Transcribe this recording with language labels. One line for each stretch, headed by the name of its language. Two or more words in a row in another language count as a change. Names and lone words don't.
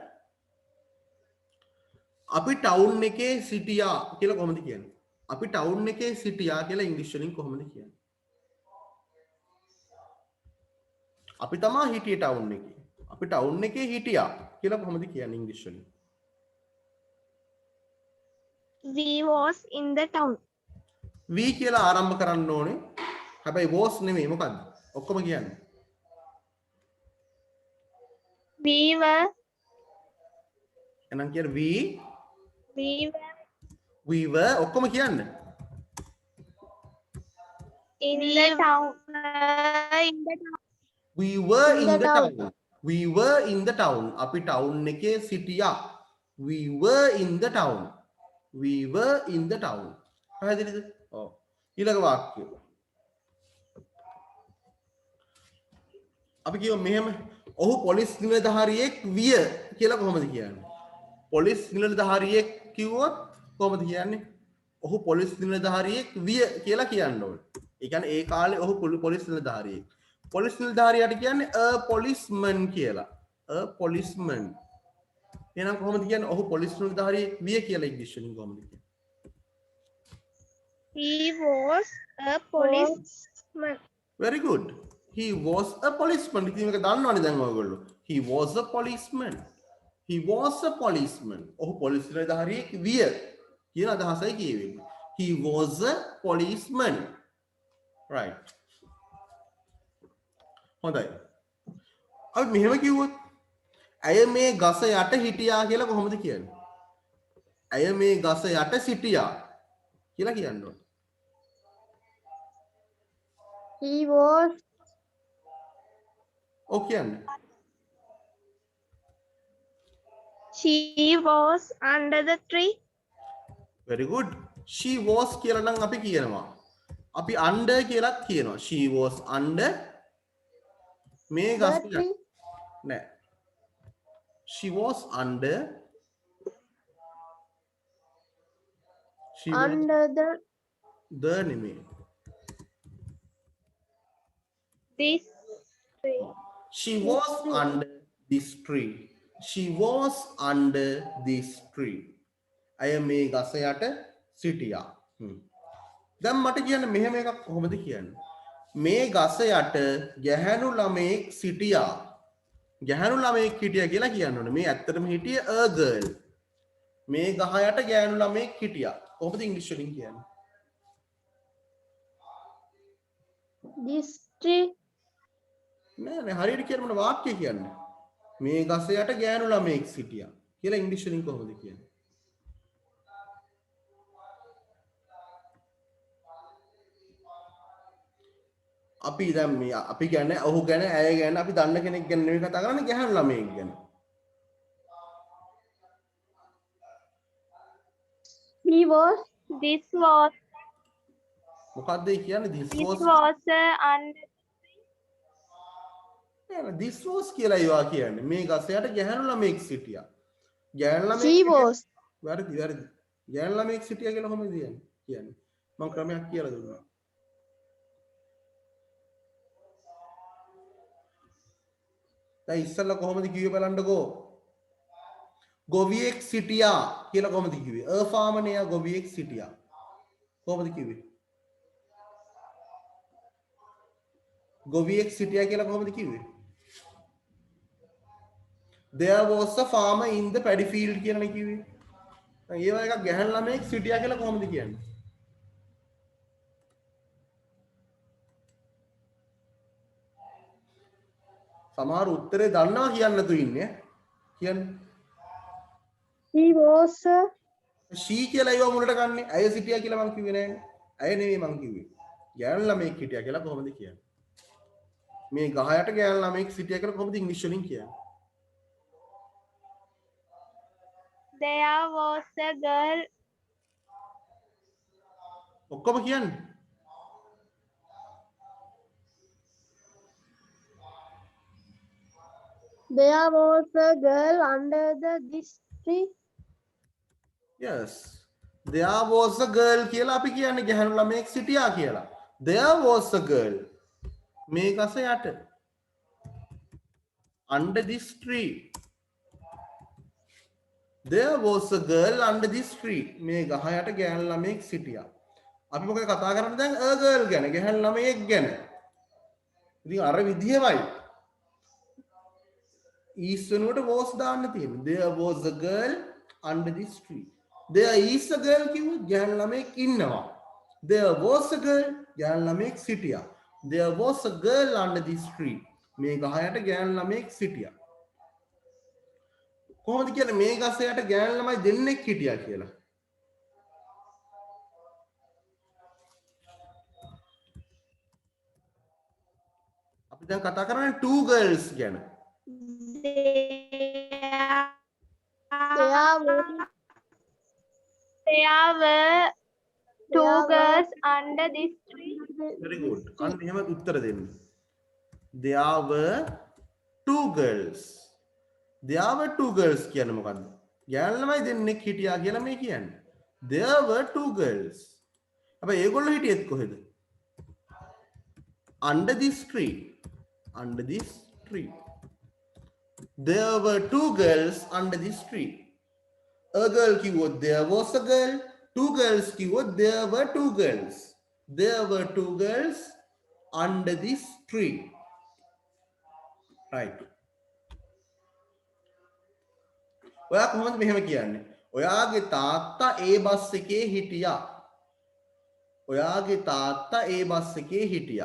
Sinhala: අපි ටවුන් එකේ සිටියා කියලා කොහොමද කියන්නේ? අපි ටවුන් එකේ සිටියා කියලා ඉංග්‍රීසි වලින් කොහොමද කියන්නේ? අපි තමා හිටියේ ටවුන් එකේ. අපි ටවුන් එකේ හිටියා කියලා කොහොමද කියන්නේ ඉංග්‍රීසි වලින්?
English: We was in the town.
Sinhala: we කියලා ආරම්භ කරන්න ඕනේ. හැබැයි was නෙමෙයි මොකද්ද? ඔක්කොම කියන්නේ.
English: We were
Sinhala: එහෙනම් කියන්නේ
English: we were we were
Sinhala: ඔක්කොම කියන්න.
English: in the town. in the town. We were in In the the town. town. We were in the town.
Sinhala: අපි town එකේ සිටියා.
English: We were in the town. We were in the town.
Sinhala: පැහැදිලිද? ඔව්. ඊළඟ වාක්‍යය. අපි කියමු මෙහෙම. ඔහු පොලිස් නිලධාරියෙක් විය කියලා කොහොමද කියන්නේ? පොලිස් නිලධාරියෙක් කිව්වොත් කොහොමද කියන්නේ? ඔහු පොලිස් නිලධාරියෙක් විය කියලා කියන්න ඕනේ. ඒ කියන්නේ ඒ කාලේ ඔහු පොලිස් නිලධාරියෙක්. පොලිස් නිලධාරියාට කියන්නේ
English: a policeman
Sinhala: කියලා.
English: a policeman.
Sinhala: එහෙනම් කොහොමද කියන්නේ ඔහු පොලිස් නිලධාරියෙක් විය කියලා ඉංග්‍රීසි වලින් කොහොමද කියන්නේ?
English: He was a policeman. Very good. He was a policeman.
Sinhala: ඉතින් මේක දන්නවනේ දැන් ඔයගොල්ලෝ.
English: He was a policeman. He was a policeman.
Sinhala: ඔහු පොලිස් නිලධාරියෙක් විය කියන අදහසයි කියවෙන්නේ.
English: He was a policeman. Right.
Sinhala: හොඳයි. අපි මෙහෙම කිව්වොත් ඇය මේ ගස යට හිටියා කියලා කොහොමද කියන්නේ? ඇය මේ ගස යට සිටියා කියලා කියන්න ඕනේ.
English: He was
Sinhala: ඔව් කියන්නේ.
English: She was under the tree. Very good. She was
Sinhala: කියලා නම් අපි කියනවා. අපි under කියලාත් කියනවා.
English: She was under
Sinhala: මේ ගස යට. නෑ.
English: She was under she was under
Sinhala: the නෙමෙයි.
English: This tree. She was under this tree. She was under this tree.
Sinhala: අය මේ ගස යට සිටියා. දැන් මට කියන්න මෙහෙම එකක් කොහොමද කියන්නේ? මේ ගස යට ගැහැණු ළමයෙක් සිටියා. ගැහැණු ළමයෙක් හිටියා කියලා කියන්න ඕනේ. මේ ඇත්තටම හිටියේ
English: a girl.
Sinhala: මේ ගහ යට ගැහැණු ළමයෙක් හිටියා. කොහොමද ඉංග්‍රීසි වලින් කියන්නේ?
English: this tree.
Sinhala: නෑ හරියට කියන්න මොන වාක්‍ය කියන්නේ? මේ ගස යට ගැහැණු ළමයෙක් සිටියා කියලා ඉංග්‍රීසි වලින් කොහොමද කියන්නේ? අපි දැන් මේ අපි කියන්නේ ඔහු ගැන ඇය ගැන අපි දන්න කෙනෙක් ගැන නෙවෙයි කතා කරන්නේ ගැහැණු ළමයෙක් ගැන.
English: He was This was
Sinhala: මොකක්ද ඒ කියන්නේ?
English: this under
Sinhala: නෑ
English: this was
Sinhala: කියලා ඒවා කියන්නේ. මේ ගස යට ගැහැණු ළමයෙක් සිටියා. ගැහැණු ළමයෙක්
English: he was
Sinhala: වැරදි. ගැහැණු ළමයෙක් සිටියා කියලා කොහොමද කියන්නේ? මම ක්‍රමයක් කියලා දුන්නා. දැන් ඉස්සෙල්ලා කොහොමද කිව්වේ බලන්නකෝ? ගොවියෙක් සිටියා කියලා කොහොමද කිව්වේ?
English: a farmer
Sinhala: නේ ගොවියෙක් සිටියා. කොහොමද කිව්වේ? ගොවියෙක් සිටියා කියලා කොහොමද කිව්වේ?
English: There was a farmer in the paddy field
Sinhala: කියලානේ කිව්වේ. ඒ වගේ එකක් ගැහැණු ළමයෙක් සිටියා කියලා කොහොමද කියන්නේ? සමහර උත්තරේ දන්නවා කියන්න තු ඉන්නේ. කියන්නේ He was she කියලා ඒව මුලට ගන්නෙ. ඇය සිටියා කියලා මං කිව්වේ නෑනේ. ඇය නෙවෙයි මං කිව්වේ. ගැහැණු ළමයෙක් හිටියා කියලා කොහොමද කියන්නේ? මේ ගහයට ගැහැණු ළමයෙක් සිටියා කියලා කොහොමද ඉංග්‍රීසි වලින් කියන්නේ?
English: There was a girl.
Sinhala: ඔක්කොම කියන්නේ.
English: there was a girl under this tree. Yes. There was a girl
Sinhala: කියලා අපි කියන්නේ ගැහැණු ළමයෙක් සිටියා කියලා.
English: There was a girl.
Sinhala: මේ ගස යට.
English: Under this tree. There was a girl under this tree.
Sinhala: මේ ගහ යට ගැහැණු ළමයෙක් සිටියා. අපි මොකද කතා කරන්නේ දැන්
English: a girl
Sinhala: ගැන, ගැහැණු ළමයෙක් ගැන. ඉතින් අර විදිහමයි. is වෙනුවට was දාන්න තියෙන්නේ.
English: There was a girl under this tree. There is a girl
Sinhala: කිව්වොත් ගැහැණු ළමයෙක් ඉන්නවා.
English: There was a girl
Sinhala: ගැහැණු ළමයෙක් සිටියා.
English: There was a girl under this tree.
Sinhala: මේ ගහ යට ගැහැණු ළමයෙක් සිටියා. කොහොමද කියන්නේ මේ ගස යට ගැහැණු ළමයි දෙන්නෙක් හිටියා කියලා? අපි දැන් කතා කරන්නේ
English: two girls
Sinhala: ගැන.
English: There were two girls under this tree. Very good.
Sinhala: අන්න එහෙම උත්තර දෙන්න.
English: There were two girls. There were two girls
Sinhala: කියන්නේ මොකද්ද? ගැහැණු ළමයි දෙන්නෙක් හිටියා කියලා මේ කියන්නේ.
English: There were two girls.
Sinhala: හැබැයි ඒගොල්ලෝ හිටියෙත් කොහෙද?
English: Under this tree. Under this tree. There were two girls under this tree. A girl keyword, there was a girl. Two girls keyword, there were two girls. There were two girls under this tree. Right.
Sinhala: ඔයා කොහොමද මෙහෙම කියන්නේ? ඔයාගේ තාත්තා ඒ බස් එකේ හිටියා. ඔයාගේ තාත්තා ඒ බස් එකේ හිටියා.